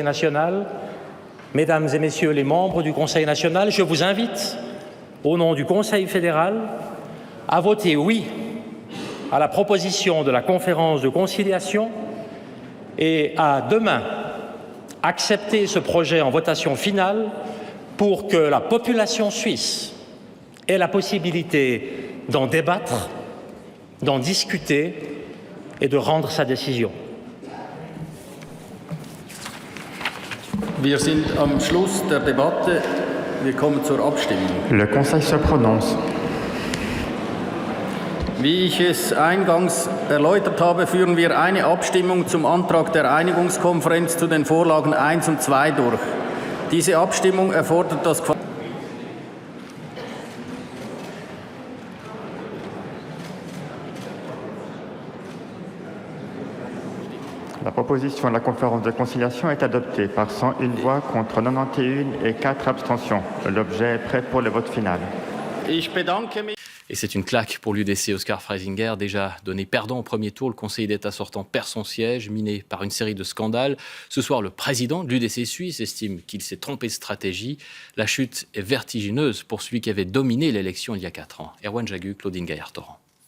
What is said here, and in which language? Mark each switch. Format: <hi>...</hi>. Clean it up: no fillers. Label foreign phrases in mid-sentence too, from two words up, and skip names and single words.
<fr>national, Mesdames et Messieurs les membres du Conseil national, je vous invite au nom du Conseil fédéral à voter oui à la proposition de la conférence de conciliation et à demain accepter ce projet en votation finale pour que la population suisse ait la possibilité d'en débattre, d'en discuter et de rendre sa décision.</fr> <de>Wir sind am Schluss der Debatte. Wir kommen zur Abstimmung.</de> <fr>Le Conseil se prononce.</fr> <de>Wie ich es eingangs erläutert habe, führen wir eine Abstimmung zum Antrag der Einigungskonferenz zu den Vorlagen 1 und 2 durch. Diese Abstimmung erfordert das</de> <fr>La proposition de la conférence de conciliation est adoptée par 101 voix contre 91 et 4 abstentions. L'objet est prêt pour le vote final.</fr> <de>Ich bedanke mich.</de> <fr>Et c'est une claque pour l'UDC. Oscar Freisinger, déjà donné perdant au premier tour, le conseiller d'État sortant perd son siège, miné par une série de scandales. Ce soir, le président de l'UDC suisse estime qu'il s'est trompé de stratégie. La chute est vertigineuse pour celui qui avait dominé l'élection il y a 4 ans. Erwan Jagu, Claudine Gaillard-Torrent.</fr>